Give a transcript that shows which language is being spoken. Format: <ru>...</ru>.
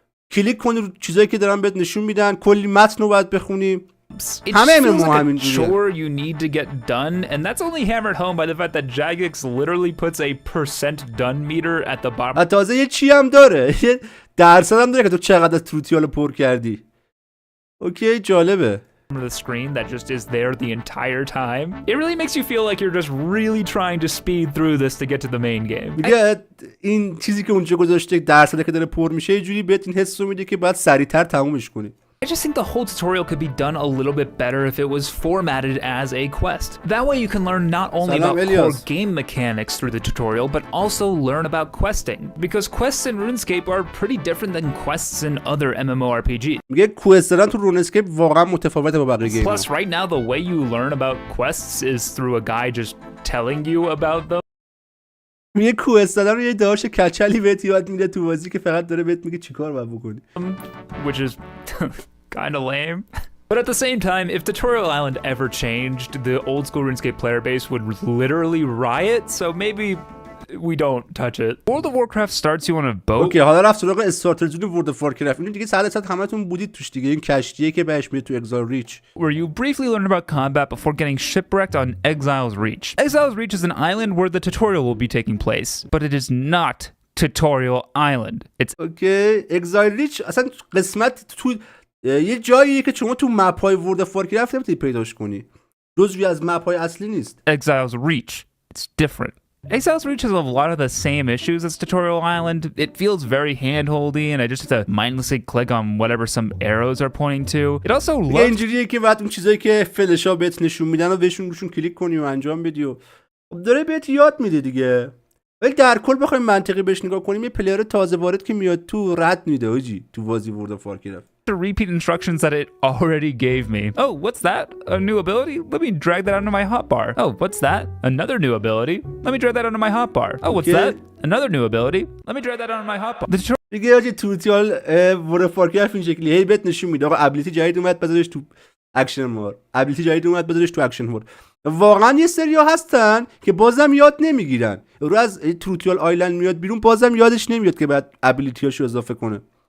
<fa>کلیک کنی رو چیزایی که دارن بهت نشون میدن، کلی متن رو باید بخونی.</fa> <en>It just feels like a chore you need to get done, and that's only hammered home by the fact that Jagex literally puts a % done meter at the bottom.</en> <fa>تازه یه چی هم داره، یه درصد هم داره که تو چقدر از تروتیال پر کردی. اوکی جالبه.</fa> <en>Of the screen that just is there the entire time. It really makes you feel like you're just really trying to speed through this to get to the main game.</en> <fa>میگه این چیزی که اونجا گذاشته درصدی که داره پر میشه یه جوری بهت این حس رو میده که باید سریعتر تمومش کنی.</fa> <en>I just think the whole tutorial could be done a little bit better if it was formatted as a quest. That way you can learn not only about core game mechanics through the tutorial, but also learn about questing. Because quests in RuneScape are pretty different than quests in other MMORPGs.</en> <fa>میگه کوست دادن تو رون اسکیپ واقعا متفاوته با بقیه گیم.</fa> <en>Plus right now the way you learn about quests is through a guy just telling you about them.</en> <fa>میگه کوست دادن رو یه داش کچلی بهت یاد میده تو بازی که فقط داره بهت میگه چیکار باید بکنی.</fa> <en>Which is kind of lame. But at the same time, if Tutorial Island ever changed, the old school RuneScape player base would literally riot, so maybe we don't touch it. World of Warcraft starts you on a boat.</en> <fa>اوکی حالا رفت سراغ استارتر زون ورد اف وارکرافت. اینو دیگه 100% همتون بودید توش دیگه. این کشتیه که بهش میاد تو اگزایل ریچ.</fa> <en>Where you briefly learn about combat before getting shipwrecked on Exile's Reach. Exile's Reach is an island where the tutorial will be taking place, but it is not Tutorial Island. It's</en> <fa>اوکی اگزایل ریچ اصلا قسمت تو یه جاییه که شما تو مپ های ورد اف وارکرافت نمیتونی پیداش کنی. جزوی از مپ های اصلی نیست.</fa> <en>Exile's Reach. It's different. Exile's Reach has a lot of the same issues as Tutorial Island. It feels very hand-holdy, and I just have to mindlessly click on whatever some arrows are pointing to. It also</en> <fa>یه</fa> <en>looks</en> <fa>اینجوریه که بعد اون چیزایی که فلشا بهت نشون میدن و بهشون روشون کلیک کنی و انجام بدی و داره بهت یاد میده دیگه. ولی در کل بخوایم منطقی بهش نگاه کنیم، یه پلیر تازه وارد که میاد تو رد میده آجی تو بازی ورد آف وارکرافت.</fa> <en>to repeat instructions that it already gave me. Oh, what's that? A new ability? Let me drag that onto my hotbar. Oh, what's that? Another new ability? Let me drag that onto my hotbar. Oh, what's that? Another new ability? Let me drag that onto my hotbar. The tutorial</en> <fa>دیگه آجی توتیال ورد آف وارکرافت این شکلی هی بهت نشون میده آقا ابیلیتی جدید اومد بذارش تو اکشن مور، ابیلیتی جدید اومد بذارش تو اکشن مور. واقعا یه سریا هستن که بازم یاد نمیگیرن. رو از توتیال آیلند میاد بیرون بازم یادش نمیاد که بعد ابیلیتیاشو اضافه کنه.</fa>